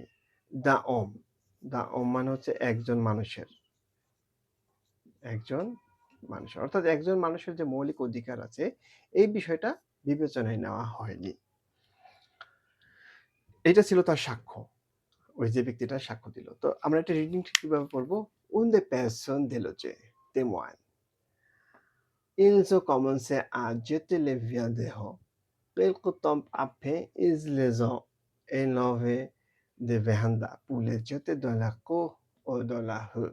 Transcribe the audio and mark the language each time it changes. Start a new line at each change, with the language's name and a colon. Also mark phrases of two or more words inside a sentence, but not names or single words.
Bangla: দা ওম, দা ওম মানে হচ্ছে একজন মানুষের, একজন মানুষের। অর্থাৎ একজন মানুষের যে মৌলিক অধিকার আছে, এই বিষয়টা বিবেচনায় নেওয়া হয়নি। এইটা ছিল তার সাক্ষ্য। ওই যে ব্যক্তিটা সাক্ষ্য দিল। তো আমরা এটা রিডিং ঠিক কিভাবে পড়ব?
French: Une des personnes délogées témoigne. Ils ont commencé à jeter les viandes dehors. Quelque temps après, ils les ont enlevés des vérandas pour les jeter dans la cour ou dans la rue.